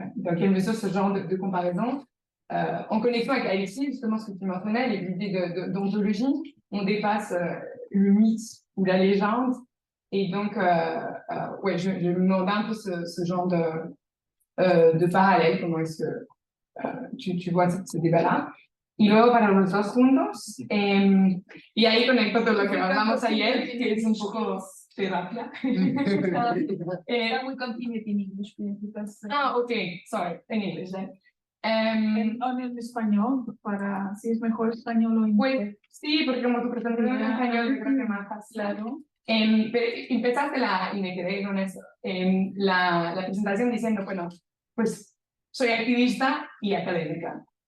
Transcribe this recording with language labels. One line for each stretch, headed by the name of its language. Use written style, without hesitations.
French: Dans quelle mesure ce genre de comparaison en connexion avec Alexis, justement, ce que tu mentionnais, l'idée d'ontologie, on dépasse le mythe ou la légende Et donc, ouais, je me demandais un peu ce genre de parallèle, comment est-ce que tu vois ce débat-là.
Spanish: Y luego para los dos juntos, y ahí conecto con lo que hablamos ayer, que es un poco terapia.
English: That we continue in English, please, because Okay, sorry, in English then.
Spanish: en español, para si es mejor español o Pues inglés. sí, porque como tu presentación en español, yo creo que más fácil. Claro. Empezaste y me quedé con eso, la presentación diciendo, bueno, pues soy activista y académica.